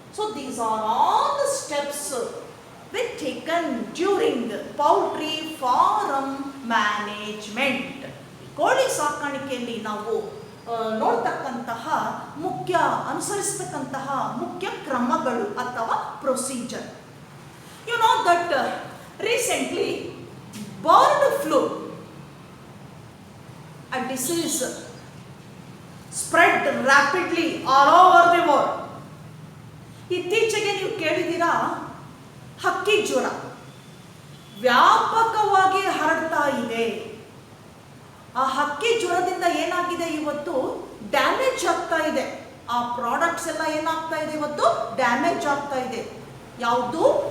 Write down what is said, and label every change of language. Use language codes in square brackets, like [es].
[en] So these are all the steps which taken during poultry farm management. [kn] ಕೋಳಿ ಸಾಕಾಣಿಕೆಯಲ್ಲಿ ನಾವು ನೋಡ್ತಕ್ಕಂತಹ ಅನುಸರಿಸತಕ್ಕಂತಹ ಮುಖ್ಯ ಕ್ರಮಗಳು ಅಥವಾ procedure. [en] You know that recently bird flu, a disease spread rapidly all over the world. [kn] ಇತ್ತೀಚೆಗೆ ನೀವು ಕೇಳಿದ್ದೀರಾ, ಹಕ್ಕಿ ಜ್ವರ ವ್ಯಾಪಕವಾಗಿ ಹರಡ್ತಾ ಇದೆ. ಆ ಹಕ್ಕಿ ಜ್ವರದಿಂದ ಏನಾಗಿದೆ, ಇವತ್ತು ಡ್ಯಾಮೇಜ್ ಆಗ್ತಾ ಇದೆ. ಆ ಪ್ರಾಡಕ್ಟ್ಸ್ ಎಲ್ಲ ಏನಾಗ್ತಾ ಇದೆ, ಇವತ್ತು ಡ್ಯಾಮೇಜ್ ಆಗ್ತಾ ಇದೆ. ಯಾವುದು?